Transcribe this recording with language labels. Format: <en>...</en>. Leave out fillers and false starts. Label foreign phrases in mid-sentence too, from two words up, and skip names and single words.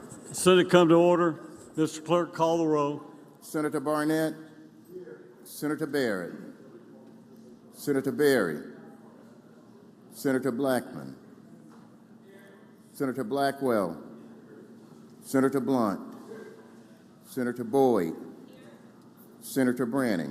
<en>Senate come to order. Mr. Clerk, call the roll. Senator Barnett. Senator Barrett. Senator Berry. Senator Blackman. Senator Blackwell. Senator Blunt. Senator Boyd. Senator Branning.</en>